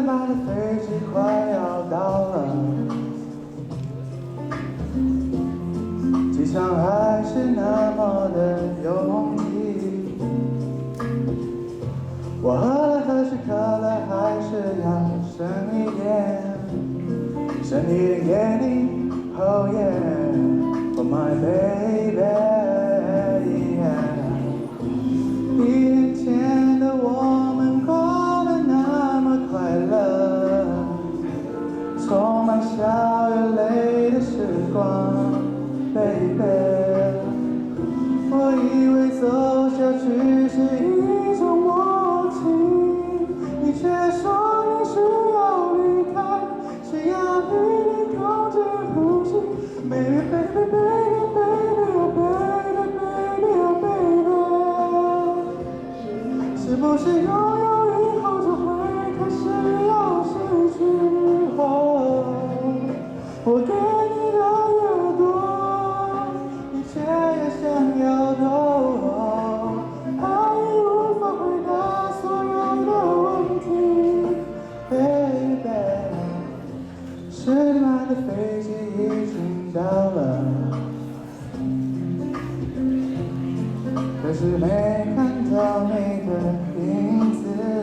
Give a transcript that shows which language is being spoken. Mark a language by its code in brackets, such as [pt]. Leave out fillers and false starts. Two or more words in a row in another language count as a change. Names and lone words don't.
[zh] 的飞机快要到了，机场还是那么的拥挤。我喝了喝去可乐，还是要深一点，深一点给你。 [en] Oh yeah, for my baby, yeah. [zh] 1年前的我们过得那么快乐，充满笑与泪的时光 ，baby。我以为走下去是一种默契，你却说你需要离开，需要一点空间呼吸。 [en] Baby, baby, baby, baby, oh baby, baby, oh baby。 [zh] 是不是拥有以后就会开始要失去？我给你的越多，你却越想要多。爱已无法回答所有的问题 ，baby。10点半的飞机已经到了，可是没看到你的影子。